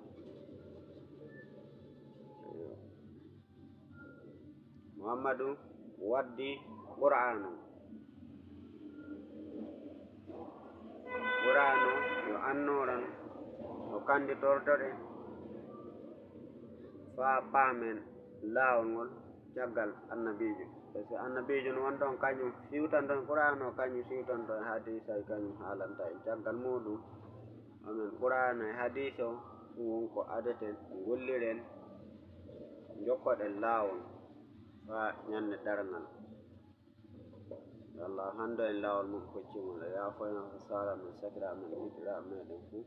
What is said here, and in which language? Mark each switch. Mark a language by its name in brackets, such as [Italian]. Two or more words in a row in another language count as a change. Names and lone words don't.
[Fula] Muhammadu waddi qur'anu yo annoran o kanditortoɗen faa paamen laawol ngol caggal annabijo. [French] Par ce que [Fula] annabijo no won ɗon kañum siwtanton qur'anu o, kañum siwtanton e hadisa e kañum haalanta en caggal muɗum amen qur'anu e hadisa o ɗum wonko adeten golliren jokkoɗen laawol faa ñande darngal. Allah hando en laawol mum koccimol e yaafoyno ko sala men sakiraaɓe men giɗiraaɓe meɗen fuu.